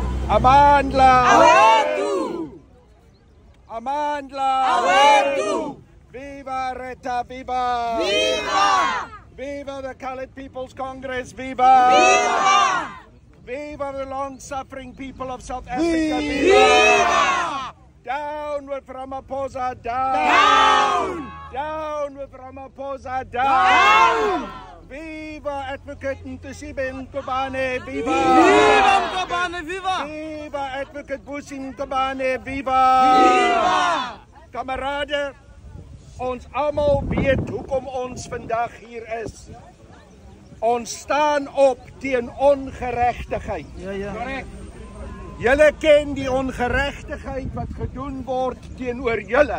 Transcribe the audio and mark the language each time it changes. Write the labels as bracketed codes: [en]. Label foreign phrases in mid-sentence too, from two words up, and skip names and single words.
[zu] Amandla! Awethu! Amandla! Awethu! [en] Viva ARETA! Viva! Viva! Viva the Coloured People's Congress! Viva! Viva! Viva the long-suffering people of South Africa! Viva! Down with Ramaphosa! Down! Down! Down with Ramaphosa! Down! Viva Advocate Busisiwe Mkhwebane! Viva! Viva Mkhwebane! Viva! Viva Advocate Busisiwe Mkhwebane! Viva! Viva! [af] Kamerade, ons almal weet hoekom ons vandag hier is. Ons staan op teen ongeregtigheid. Ja. Julle ken die ongeregtigheid wat gedoen word teenoor julle.